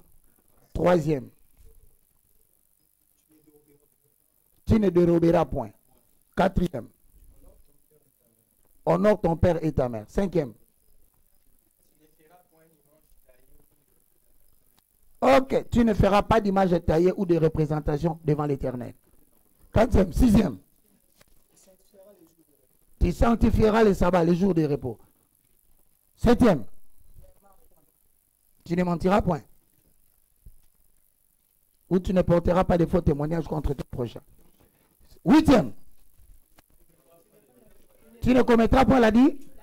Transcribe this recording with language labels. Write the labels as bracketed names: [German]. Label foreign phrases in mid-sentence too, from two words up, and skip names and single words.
[French] Troisième? Tu ne déroberas point. Quatrième? Honore ton père et ta mère. Cinquième? Ok, tu ne feras pas d'image taillée ou de représentation devant l'Éternel. 4e, 6e. Tu sanctifieras les sabbats, les jours de repos. 7e. Tu ne mentiras point. Ou tu ne porteras pas de faux témoignages contre ton prochain. 8e. Tu ne commettras point, l'a dit?